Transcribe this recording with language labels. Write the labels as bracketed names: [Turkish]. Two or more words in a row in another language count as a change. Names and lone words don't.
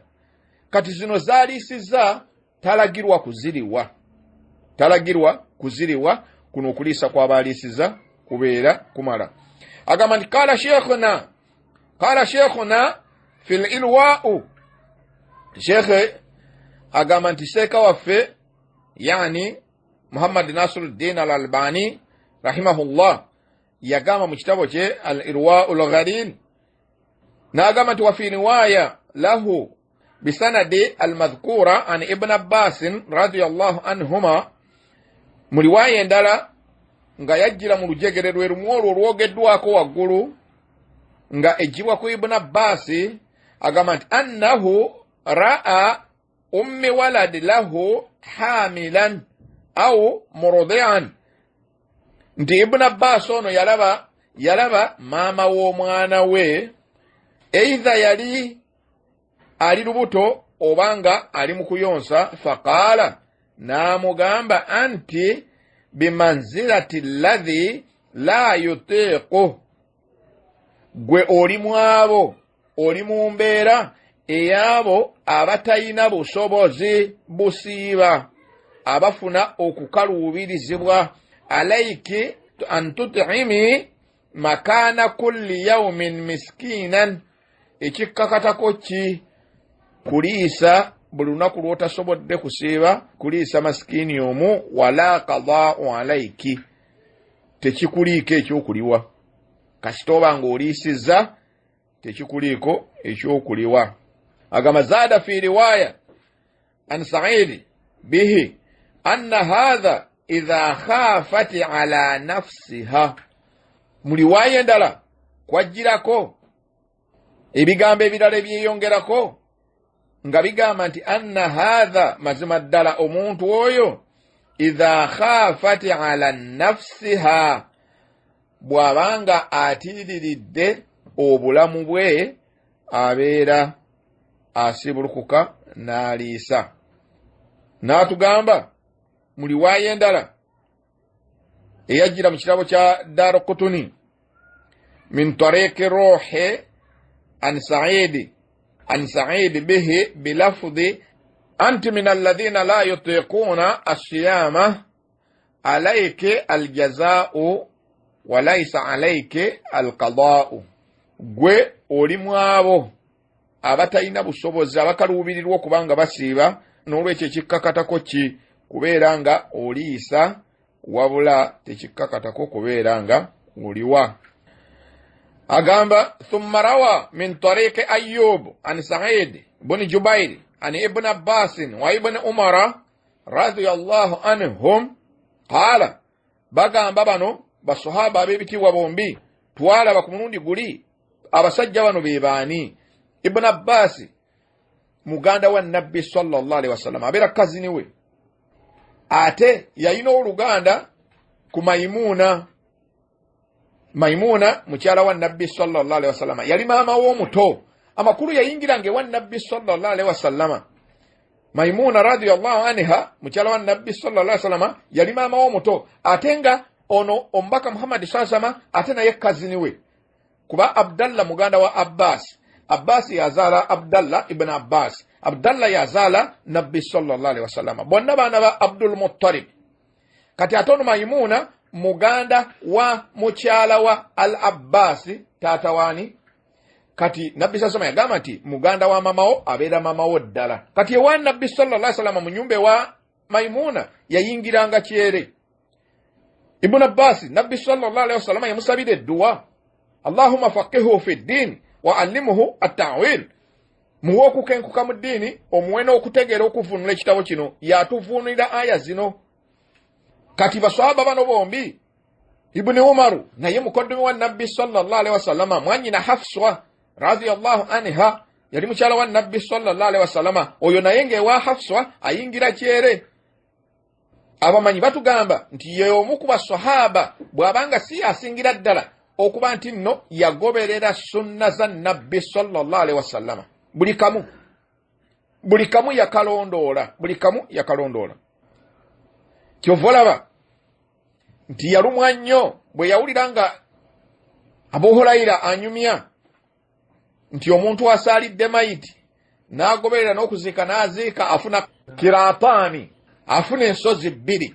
[Ganda] Kati zino zaliisizza talagirwa kuziriwa kuno okuliisa kw'abaliisiza kubeera kumala. Agamba nti [Arabic] قال شيخنا في الإرواء [Ganda] sheikh agamba nti sheeka waffe yani Muhammad Nasiruddin al-Albani rahimahullah yagamba mu kitabo kye al-Irwa'ul [Arabic] Ghalil [Ganda] n'agamba nti [Arabic] وفي رواية له بسنده المذكور عن ابن عباس رضي الله عنهما [Ganda] mu riwaya endala nga yajjira mu lujegere lwe lumu olwo olwogeddwako waggulu nga ejjibwa ku Ibn Abbas agamba nti [Arabic] أنه رأى أم ولد له حاملا أو مرضعا [Ganda] nti Ibn Abbas ono yalaba maama w'omwana we eitha yali ali lubuto obanga ali mu kuyonsa faqala n'amugamba [Arabic] أنت بمنزلة الذي لا يطيق [Ganda] gwe oli mwabo oli mu mbeera ey'abo abatayina busobozi busiiba abafuna okukaluubirizibwa [Arabic] عليك أن تطعمي مكان كل يوم مسكينا [Ganda] ekikkakatako ki kuliisa buli lunaku lw'otasobodde kusiiba kuliisa masikini omu [Arabic] ولا قضاء عليك [Ganda] tekikuliiko ekyokuliwa kasita oba ng'oliisizza tekikuliiko ekyokuliwa. [Arabic] Agamba زاد في رواية عن سعيد به أن هذا إذا خافت على نفسها [Ganda] mu riwaya endala kwajjirako ebigambo ebirala ebyeyongerako nga bigamba nti [Arabic] أن هذا [Ganda] mazima ddala omuntu oyo [Arabic] إذا خافت على نفسها [Ganda] bw'abanga atiiriridde obulamu bwe abeera asibulukuka n'aliisa. N'atugamba mu riwaya endala eyajjira mu kitabo kya Daraqutni [Arabic] من طريق روح عن سعيد به بلفظ أنت من الذين لا يطيقون الصيام عليك الجزاء وليس عليك القضاء [Ganda] gwe oli mwabo abatayina busobozi abakaluubirirwa okubanga basiiba n'olwekyo ekikkakatako ki kubeera nga oliisa wabula tekikkakatako kubeera nga oliwa. [Arabic] Agamba ثم روى من طريق أيوب عن سعيد بن جبير عن ابن عباس وابن عمر رضي الله عنهم قال [Ganda] bagamba bano basahaba ab'ebitiibwa bombi twalaba ku mulundi guli abasajja bano be baani. Ibn Abbas muganda wa Nabbi [Arabic] صلى الله عليه وسلم [Ganda] abeera kazini we, ate yalina oluganda ku Maimuna mukyala wa Nabbi [Arabic] صلى الله عليه وسلم [Ganda] yali maama w'omuto. Amakulu yayingira nge wa Nabbi [Arabic] صلى الله عليه وسلم. [Ganda] Maimuna [Arabic] رضي الله عنها [Ganda] mukyala wa Nabbi [Arabic] صلى الله عليه وسلم [Ganda] yali maama w'omuto, ate nga ono omubaka Muhammad [Arabic] صلى الله عليه وسلم [Ganda] ate naye kazini we, kuba Abdallah muganda wa Abbas yazala Abdallah ibn Abbas, Abdallah yazala Nabbi [Arabic] صلى الله عليه وسلم, [Ganda] bonna baana ba Abdul Muttalib. Kati atono Maimuna muganda wa mukyala wa Al-Abbas taata wani. Kati Nabbi [Arabic] صلى الله عليه وسلم [Ganda] yagamba nti muganda wa mamawo abeera mamawo ddala. Kati ewa Nabbi [Arabic] صلى الله عليه وسلم [Ganda] mu nyumba wa Maimuna yayingiranga kyere. [Arabic] Ibn Abbas Nabbi صلى الله عليه وسلم [Ganda] yamusabira dua, [Arabic] اللهم فقهه في الدين وعلمه التأويل. [Ganda] Muwe okukenkuka mu ddiini, omuwe n'okutegeera okuvunula ekitabo kino, yatuvunulira aya zino. Kati baswahaba bano bombi, Ibn Umaru naye mukoddomi wa Nabbi [Arabic] صلى الله عليه وسلم, [Ganda] mwanyina Hafsa [Arabic] رضي الله عنها [Ganda] yali mukyala wa Nabbi [Arabic] صلى الله عليه وسلم, [Ganda] oyo naye ng'ewa Hafsa ayingira kyere. Abamanyi batugamba nti ye omu ku baswahaba bw'abanga si asingira ddala okuba nti nno yagoberera sunna za Nabbi [Arabic] صلى الله عليه وسلم. [Ganda] Buli kamu yakalondoola. Kyova olaba nti yalumwa nnyo bwe yawulira nga Abu Hurayra anyumya nti omuntu asaalidde mayiti n'agoberera n'okuzika n'aziika afuna kiraataani, afuna ensozi bbiri.